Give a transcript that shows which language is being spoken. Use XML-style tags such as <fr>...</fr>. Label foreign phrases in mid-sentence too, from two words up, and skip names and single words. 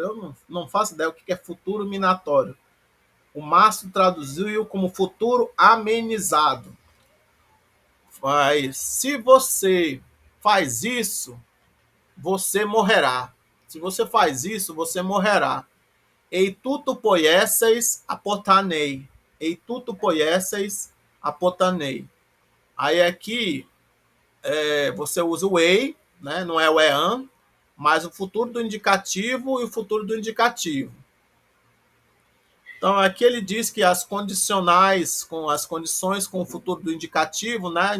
<pt>Eu não faço ideia o que é futuro minatório. O Márcio traduziu como futuro amenizado. Mas se você faz isso, você morrerá. Se você faz isso, você morrerá.</pt> <el>Εἰ τοῦτο ποιήσεις ἀποθανῇ. Εἰ τοῦτο ποιήσεις ἀποθανῇ.</el> <pt>Aí aqui você usa o ei, né? Não é o ean, mas o futuro do indicativo e o futuro do indicativo. Então aqui ele diz que as condicionais, com as condições com o futuro do indicativo, né?</pt>